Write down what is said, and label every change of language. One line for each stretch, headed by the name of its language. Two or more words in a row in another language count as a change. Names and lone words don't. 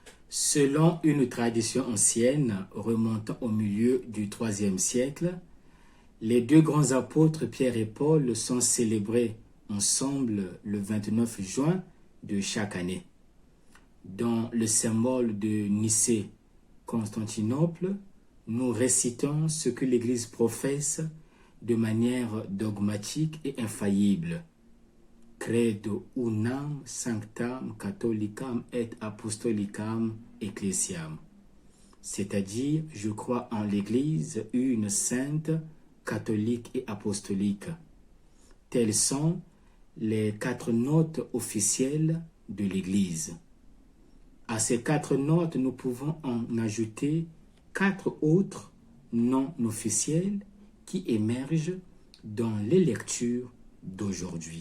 French: Selon une tradition ancienne remontant au milieu du IIIe siècle, les deux grands apôtres Pierre et Paul sont célébrés ensemble le 29 juin de chaque année. Dans le symbole de Nicée, Constantinople, nous récitons ce que l'Église professe de manière dogmatique et infaillible.
Latin: Credo unam sanctam catholicam et apostolicam ecclesiam.
French: C'est-à-dire, je crois en l'Église une sainte, catholique et apostolique. Telles sont les 4 notes officielles de l'Église. À ces 4 notes, nous pouvons en ajouter 4 autres non officielles qui émergent dans les lectures d'aujourd'hui.